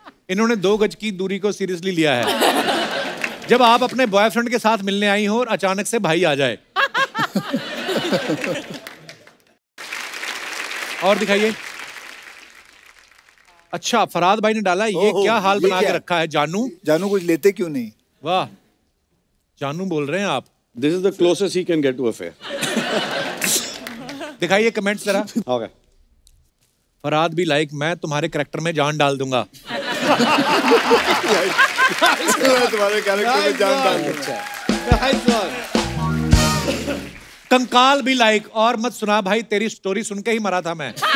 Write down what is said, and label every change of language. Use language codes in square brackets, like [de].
[hi] इन्होंने 2 गज की दूरी को सीरियसली लिया है। जब आप अपने बॉयफ्रेंड के साथ मिलने आई हो और अचानक से भाई आ जाए। और दिखाइए। अच्छा फरहाद भाई ने डाला, ये क्या हाल बना के रखा है? जानू कुछ लेते क्यों नहीं? वाह, जानू बोल रहे हैं आप। [en] This is the closest he can get to a fair. [hi] दिखाइए कमेंट्स जरा। [en] Okay. [hi] फरहाद भी लाइक, मैं तुम्हारे कैरेक्टर में जान डाल दूंगा। तुम्हारे कैरेक्टर में जान डाल दूंगा। कंकाल भी लाइक, और मत सुना भाई, तेरी स्टोरी सुन के ही मरा था मैं।